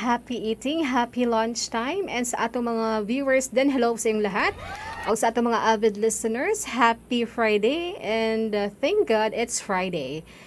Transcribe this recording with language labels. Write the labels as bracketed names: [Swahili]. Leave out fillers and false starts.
[English] Happy eating, happy lunchtime. [Cebuano] And sa ato mga viewers din, hello sa inyong lahat. O sa ato mga avid listeners, [English] happy Friday. And thank God it's Friday.